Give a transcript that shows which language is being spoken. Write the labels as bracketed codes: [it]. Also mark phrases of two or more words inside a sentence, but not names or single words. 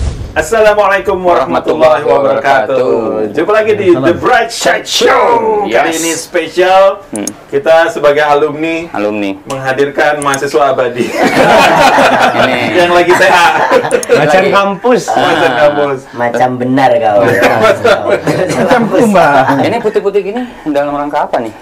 [ar] السلام عليكم ورحمة الله وبركاته. [id] Jumpa lagi di The Bright Side Show. Kali ini spesial. Kita sebagai alumni menghadirkan mahasiswa abadi. Yang lagi TA. Macan kampus. [bjn] Macam benar kau. Macam kumba. [id] Ini putih-putih gini dalam rangka apa nih?